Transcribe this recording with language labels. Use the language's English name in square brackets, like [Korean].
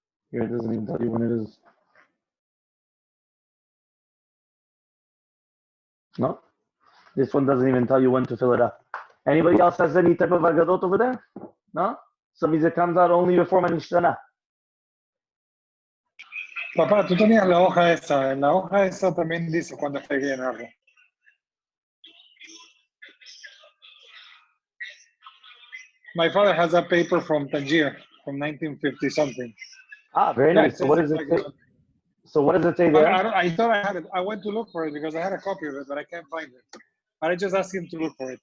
[English] Here, it doesn't even tell you when it is. No? This one doesn't even tell you when to fill it up. Anybody else has any type of agadot over there? No? Some means it comes out only before Manishtana. [Spanish] Papá, tú tenías la hoja esa. En la hoja esa también dice cuándo hay que llenarlo. [English] My father has a paper from Tangier from 1950 something. Ah, very nice. So what does it say? So what does it say there? I thought I had it. I went to look for it because I had a copy of it, but I can't find it. I just asked him to look for it.